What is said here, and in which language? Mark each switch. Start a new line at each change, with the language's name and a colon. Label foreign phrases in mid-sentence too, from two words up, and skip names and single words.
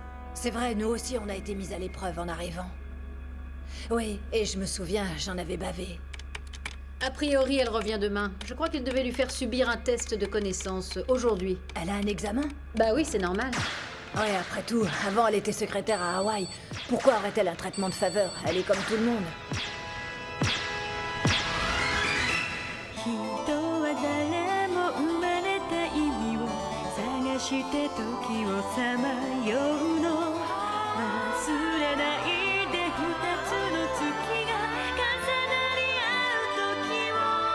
French: C'est vrai, nous aussi on a été mis à l'épreuve en arrivant. Oui, et je me souviens, j'en avais bavé. A priori, elle revient demain. Je crois qu'il devait lui faire subir un test de connaissance aujourd'hui. Elle a un examen? Bah oui, c'est normal. Ouais, après tout, avant elle était secrétaire à Hawaï. Pourquoi aurait-elle un traitement de faveur? Elle est comme tout le monde.
Japanese: 人は誰も生まれた意味を探して時をさまようの忘れないで二つの月が重なり合う時を